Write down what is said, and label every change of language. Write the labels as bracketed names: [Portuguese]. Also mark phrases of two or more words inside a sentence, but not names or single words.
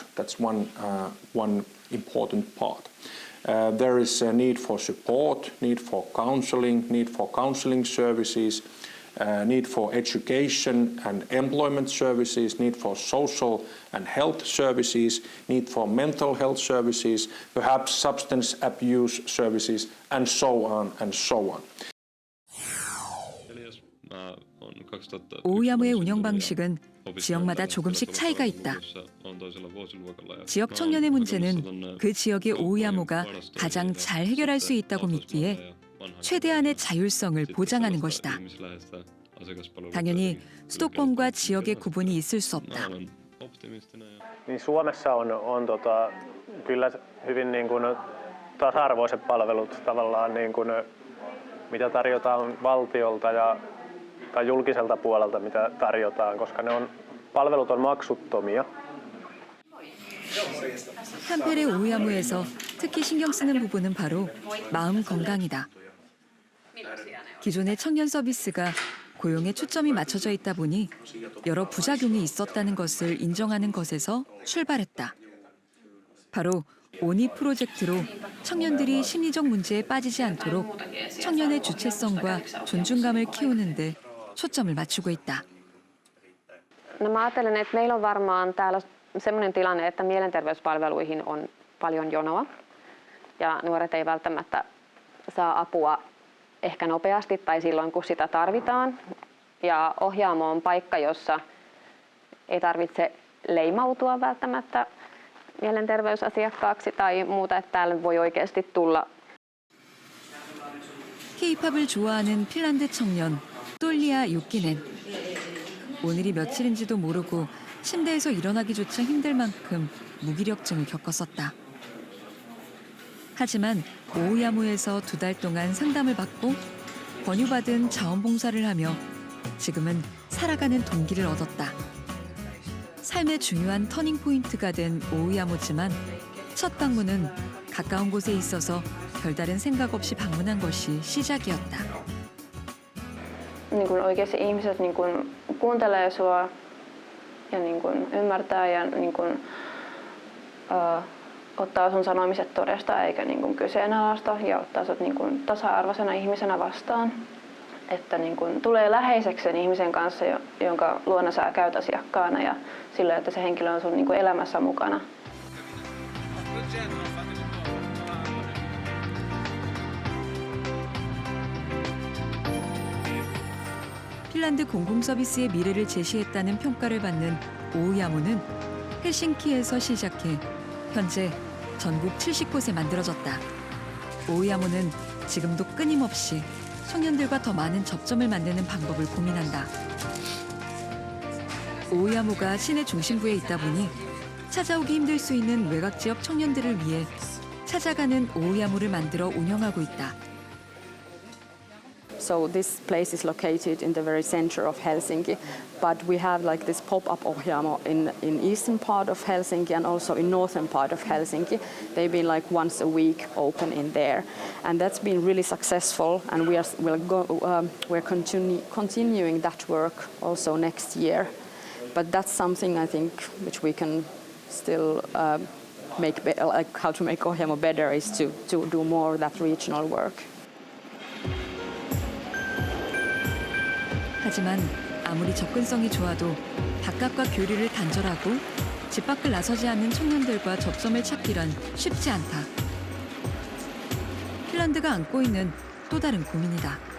[English] That's one important part. There is a need for support, need for counseling services, need for education and employment services, need for social and health services, need for mental health services, perhaps substance abuse services, and so on and so on. [Korean] 오우야무의 운영 방식은 지역마다 조금씩 차이가 있다. 지역 청년의 문제는 그 지역의 오우야무가 가장 잘 해결할 수 있다고 믿기에 최대한의 자율성을 보장하는 것이다. 당연히 수도권과 지역의 구분이 있을 수 없다. [Finnish] Niin Suomessa on kyllä hyvin niin kuin tasa-arvoiset palvelut tavallaan niin kuin mitä tarjotaan valtiolta tai julkiselta puolelta mitä tarjotaan, koska palvelut on maksuttomia. [Korean] 한펠의 오우야무에서 특히 신경 쓰는 부분은 바로 마음 건강이다. 기존의 청년 서비스가 고용에 초점이 맞춰져 있다 보니 여러 부작용이 있었다는 것을 인정하는 것에서 출발했다. 바로 오니 프로젝트로 청년들이 심리적 문제에 빠지지 않도록 청년의 주체성과 존중감을 키우는 데 초점을 맞추고 있다. [Finnish] No mä ajattelen, että meillä on varmaan täällä sellainen tilanne, että mielenterveyspalveluihin on paljon jonoa ja nuoret ei välttämättä saa apua ehkä nopeasti tai silloin, kun sitä tarvitaan. Ja Ohjaamo on paikka, jossa ei tarvitse leimautua välttämättä mielenterveysasiakkaaksi tai muuta, että täällä voi oikeasti tulla. [Korean] K-팝을 좋아하는 핀란드 청년 똘리아 유키넨. 오늘이 며칠인지도 모르고 침대에서 일어나기조차 힘들 만큼 무기력증을 겪었었다. 하지만 오우야무에서 2달 동안 상담을 받고 권유받은 자원봉사를 하며 지금은 살아가는 동기를 얻었다. 삶의 중요한 터닝포인트가 된 오우야무지만 첫 방문은 가까운 곳에 있어서 별다른 생각 없이 방문한 것이 시작이었다. [Finnish] Niin kuin oikeasti ihmiset niin kuin kuuntelee sua ja niin kuin ymmärtää ja niin kuin, ottaa sun sanomiset todesta eikä niin kuin kyseenalaista ja ottaa sut niin kuin tasa-arvoisena ihmisenä vastaan. Että niin kuin tulee läheiseksi sen ihmisen kanssa, jonka luona sä käyt asiakkaana ja sillä, että se henkilö on sun niin kuin elämässä mukana. [Korean] 핀란드 공공서비스의 미래를 제시했다는 평가를 받는 오우야무는 헬싱키에서 시작해 현재 전국 70곳에 만들어졌다. 오우야무는 지금도 끊임없이 청년들과 더 많은 접점을 만드는 방법을 고민한다. 오우야무가 시내 중심부에 있다 보니 찾아오기 힘들 수 있는 외곽 지역 청년들을 위해 찾아가는 오우야무를 만들어 운영하고 있다. [English] So this place is located in the very center of Helsinki, but we have like this pop-up Ohjaamo in eastern part of Helsinki and also in northern part of Helsinki. They've been like once a week open in there, and that's been really successful. And we're continuing that work also next year. But that's something I think which we can still make like how to make Ohjaamo better is to do more of that regional work. [Korean] 하지만 아무리 접근성이 좋아도 바깥과 교류를 단절하고 집 밖을 나서지 않는 청년들과 접점을 찾기란 쉽지 않다. 핀란드가 안고 있는 또 다른 고민이다.